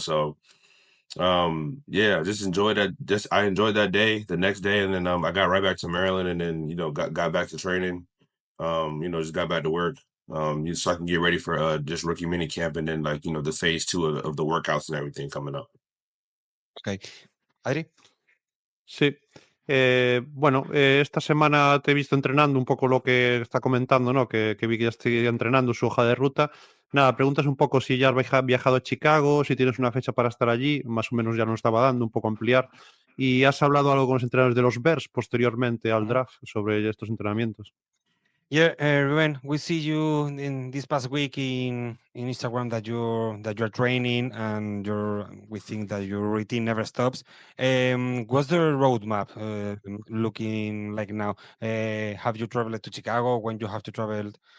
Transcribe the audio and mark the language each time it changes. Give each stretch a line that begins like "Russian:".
English: So, yeah, just enjoyed that. I enjoyed that day, the next day, and then I got right back to Maryland, and then got back to training. Just got back to work. So I can get ready for just rookie mini camp, and then the phase 2 of the workouts and everything coming up. Okay. Adri.
Spanish: Sí. Bueno, esta semana te he visto entrenando un poco lo que está comentando, ¿no? Que vi que ya estoy entrenando su hoja de ruta. Nada, preguntas un poco si ya has viajado a Chicago, si tienes una fecha para estar allí, más o menos ya nos estaba dando, un poco ampliar. Y has hablado algo con los entrenadores de los Bears posteriormente al draft sobre estos entrenamientos.
English: Yeah, Ruben, we see you in this past week in Instagram that you're training, and we think that your routine never stops. What's the roadmap looking like now? Have you traveled to Chicago? When you have to travel